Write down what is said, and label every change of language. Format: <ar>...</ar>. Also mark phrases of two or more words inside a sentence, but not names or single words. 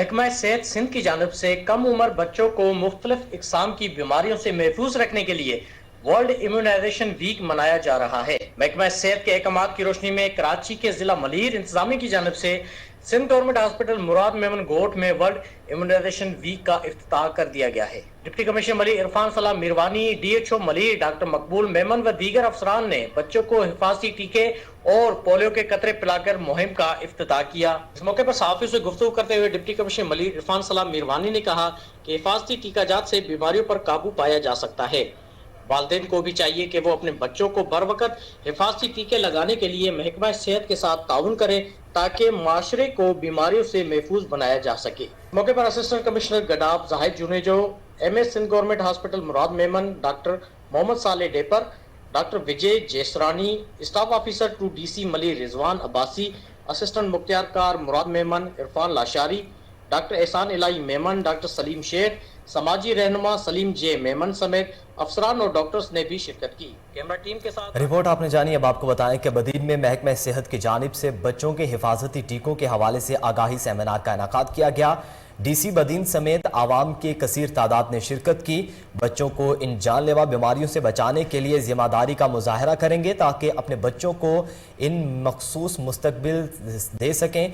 <ur>محکمہ صحت سندھ کی جانب سے کم عمر بچوں کو مختلف اقسام کی بیماریوں سے محفوظ رکھنے کے لیے</ur> <en>World Immunization Week</en> <ur>منایا جا رہا ہے. محکمہ صحت کے احکامات کی روشنی میں کراچی کے ضلع ملیر انتظامیہ کی جانب سے سندھ گورنمنٹ ہسپتال مراد میمن گوٹھ میں</ur> <en>World Immunization Week</en> <ur>کا افتتاح کر دیا گیا ہے. ڈپٹی کمشنر ملیر عرفان سلام میروانی، DHO ملیر ڈاکٹر مقبول میمن و دیگر افسران نے بچوں کو حفاظتی ٹیکے اور پولیو کے قطرے پلاکر مہم کا افتتاح کیا. اس موقع پر صحافیوں سے گفتگو کرتے ہوئے ڈپٹی کمشنر ملیر عرفان سلام میروانی نے کہا کہ حفاظتی ٹیکہ جات سے بیماریوں پر قابو پایا جا سکتا ہے. والدین کو بھی چاہیے کہ وہ اپنے بچوں کو بر وقت حفاظتی ٹیکے لگانے کے لیے محکمہ صحت کے ساتھ تعاون کریں تاکہ معاشرے کو بیماریوں سے محفوظ بنایا جا سکے. موقع پر اسسٹنٹ کمشنر گڈاب زاہد جونیجو، MS سندھ گورنمنٹ ہسپتال مراد میمن ڈاکٹر محمد صالح ڈیپر، ڈاکٹر وجے جیسرانی,</ur> <en>Staff Officer to DC</en> <ur>ملیر رضوان عباسی، اسسٹنٹ مختیار کار مراد میمن عرفان لاشاری، ڈاکٹر احسان الٰہی میمن، ڈاکٹر سلیم شیخ، سماجی رہنما سلیم جے میمن سمیت افسران اور ڈاکٹرز نے بھی شرکت کی. کیمرہ ٹیم کے ساتھ رپورٹ آپ نے جانی. اب آپ کو بتائیں کہ بدین میں محکمہ صحت کی جانب سے بچوں کے حفاظتی ٹیکوں کے حوالے سے آگاہی سیمینار کا انعقاد کیا گیا. ڈی سی بدین سمیت عوام کی کثیر تعداد نے شرکت کی. بچوں کو ان جان لیوا بیماریوں سے بچانے کے لیے ذمہ داری کا مظاہرہ کریں گے تاکہ اپنے بچوں کو ان مخصوص مستقبل دے سکیں.</ur>